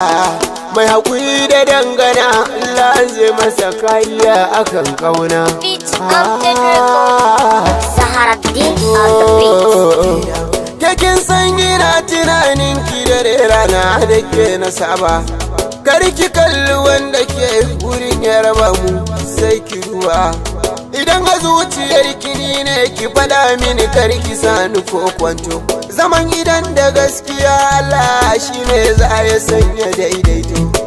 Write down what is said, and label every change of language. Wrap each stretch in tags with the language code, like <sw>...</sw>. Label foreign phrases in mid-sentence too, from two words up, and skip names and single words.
<ha>Mai haƙuri da dangana, Allah zai masa kariya akan ƙauna.</ha> <en>Beat of the Dragon. Zaharaddin on the beat.</en> <ha>Ke kin san ina tunanin ki dare rana da ke na saba. Kar ki kalli wanda ke wurin ya raba mu, sai ki duba. Idan a zuciyar ki ni ne ki faɗa mini kar ki sani ko kwanto. Zaman gidan da gaskiya Allah shi ne za ya sanya daidaito.</ha>